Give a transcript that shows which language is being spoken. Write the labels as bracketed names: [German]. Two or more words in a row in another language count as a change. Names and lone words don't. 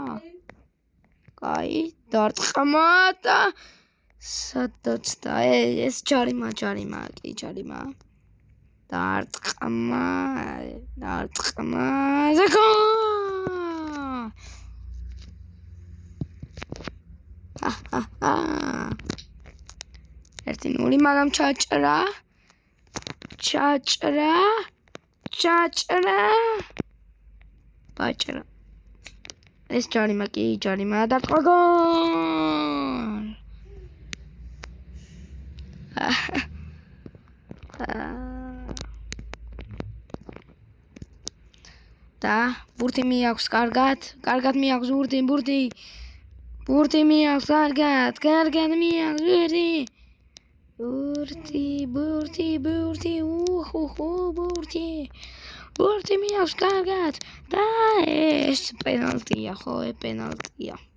[Georgian] კაი, დარტყმა და სადაც და ეს ჯარიმა, კი ჯარიმა. დარტყმა. ზაკო. 1-0, მაგრამ ჩაჭრა. Bačera. ეს ჯარიმა კი ჯარიმა და გოლ. Da, burti მიაქვს კარგად მიაქვს burti. Burti მიაქვს კარგად მიაქვს burti. Burti მიაქვს კარგად და ეს პენალტია ხო, პენალტი